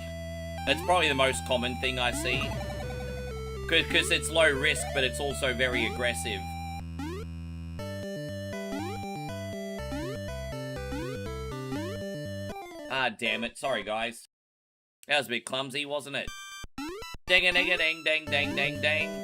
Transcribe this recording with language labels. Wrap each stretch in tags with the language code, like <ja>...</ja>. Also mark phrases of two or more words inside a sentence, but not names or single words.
<en>That's probably the most common thing I see. Because it's low risk, but it's also very aggressive. Ah, damn it. Sorry, guys. That was a bit clumsy, wasn't it? Dang-a-dang-a-dang-dang-dang-dang-dang.</en>